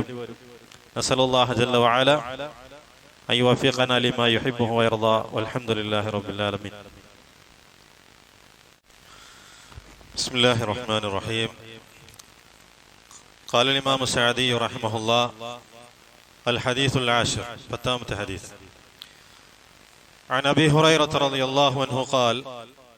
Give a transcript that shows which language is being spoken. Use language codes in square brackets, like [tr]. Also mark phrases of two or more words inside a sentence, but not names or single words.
[ar] نسأل الله جل وعلا أن يوفقنا لما يحبه ويرضى والحمد لله رب العالمين. بسم الله الرحمن الرحيم. قال إمام سعدي رحمه الله الحديث العاشر فتامة حديث عن أبي هريرة رضي الله عنه قال